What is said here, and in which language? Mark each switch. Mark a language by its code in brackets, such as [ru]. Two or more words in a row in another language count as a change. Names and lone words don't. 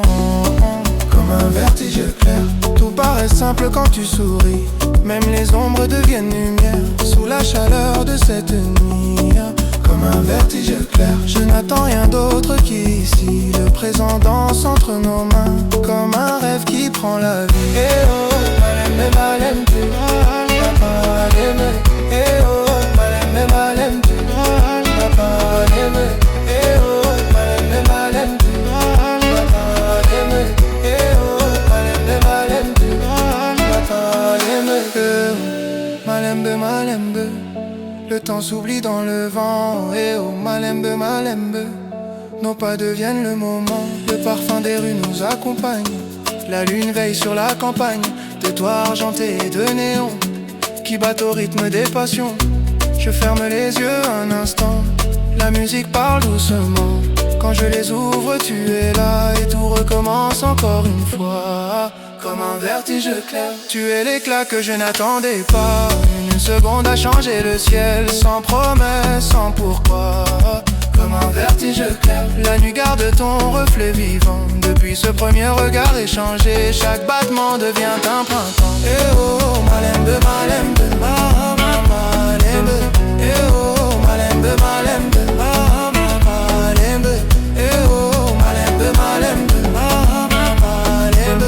[fr] Comme un vertige clair, tout paraît simple quand tu souris. Même les ombres deviennent lumière sous la chaleur de cette nuit. Comme un vertige clair, je n'attends rien d'autre qu'ici. Le présent danse entre nos mains, comme un rêve qui prend la vie. [ln] Eh oh, malembe malembe, malembe. Eh oh, malembe malembe, malembe. Eh oh, malembe malembe, malembe. Eh oh, malembe malembe, malembe. Malembe malembe. [fr] Le temps s'oublie dans le vent, et oh [ln] malembe malembe. [fr] Nos pas deviennent le moment, le parfum des rues nous accompagne. La lune veille sur la campagne, de toits argentés et de néons qui battent au rythme des passions. Je ferme les yeux un instant, la musique parle doucement. Quand je les ouvre, tu es là et tout recommence encore une fois. Comme un vertige clair, tu es l'éclat que je n'attendais pas. Une seconde a changé le ciel, sans promesse, sans pourquoi. Comme un vertige clair, la nuit garde ton reflet vivant. Depuis ce premier regard échangé, chaque battement devient un printemps. [ln] Eh oh, malembe, malembe, malembe. Eh oh, malembe, malembe, malembe. Eh oh, malembe, malembe, malembe.